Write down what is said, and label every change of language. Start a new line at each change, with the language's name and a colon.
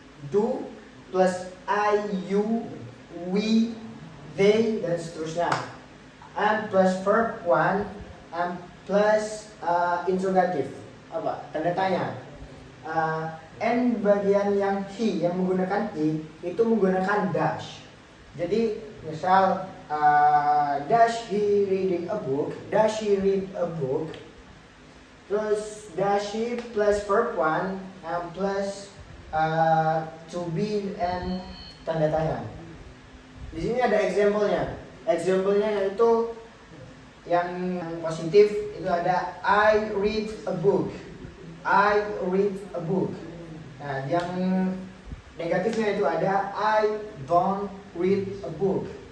English: Do plus I, you, we, they,
Indonesian: dan seterusnya.
English: And plus verb one and plus interrogatif.
Indonesian: Apa? Tanda tanya.
English: And
Indonesian: bagian yang he yang menggunakan he itu menggunakan dash. Jadi misal
English: does he reading a book? Does she read a book?
Indonesian: Terus
English: does she plus verb one and plus to be and
Indonesian: tanda tanya. Di sini ada example-nya. Example-nya yaitu yang positif itu ada
English: I read a book. I read a book.
Indonesian: Nah, yang negatifnya itu ada
English: I don't read a book.